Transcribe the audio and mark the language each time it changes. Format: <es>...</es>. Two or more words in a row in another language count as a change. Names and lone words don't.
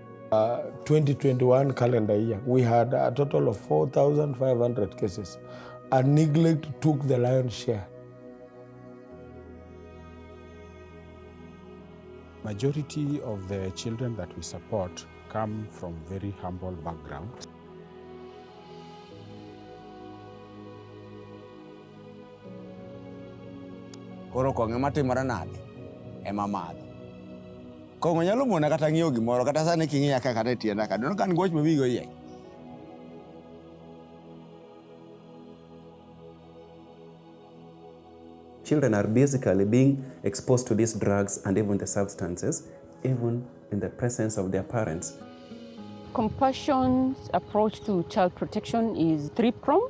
<en>2021 calendar year, we had a total of 4,500 cases, and neglect took the lion's share. Majority of the children that we support come from very humble backgrounds.</en> <luo>Koro konge matimore nade ema madho. Kongo nyalo mona kata ng'iyo gimoro kata sani king'iya kaka tienda ka dono kan goch mawigo yie.</luo> <en>Children are basically being exposed to these drugs and even the substances, even in the presence of their parents. Compassion's approach to child protection is three-pronged.</en>